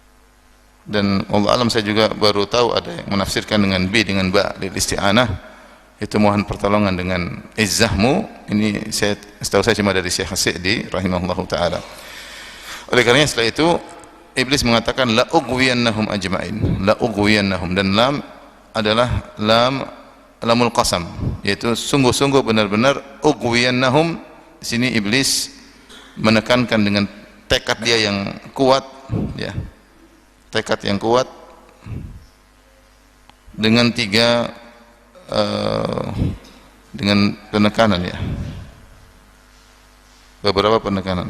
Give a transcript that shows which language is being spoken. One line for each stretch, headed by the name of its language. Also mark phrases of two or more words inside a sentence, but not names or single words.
Indonesian: Dan
Arabic: الله أعلم,
Indonesian: saya juga baru tahu ada yang menafsirkan dengan bi, dengan ba
Arabic: للاستعانة,
Indonesian: itu mohon pertolongan dengan izzahmu. Ini setahu saya cuma dari Syekh Sa'di
Arabic: رحمه الله تعالى.
Indonesian: Oleh karenanya setelah itu iblis mengatakan
Arabic: لأغوينهم أجمعين، لأغوينهم,
Indonesian: dan lam adalah
Arabic: لام القسم,
Indonesian: yaitu sungguh-sungguh benar-benar. Ughwiyannahum di sini iblis menekankan dengan tekad dia yang kuat, ya, tekad yang kuat dengan dengan penekanan, ya, beberapa penekanan.